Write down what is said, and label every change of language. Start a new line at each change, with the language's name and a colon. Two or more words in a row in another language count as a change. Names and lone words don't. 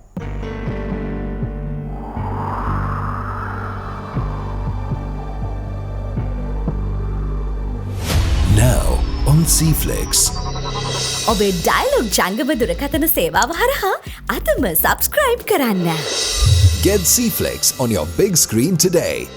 English: Now on C-Flix.
Sinhala: ඔබේ ඩයලොග් ජංගම දුරකථන සේවාව හරහා අදම සබස්ක්‍රයිබ් කරන්න.
English: Get C-Flix on your big screen today.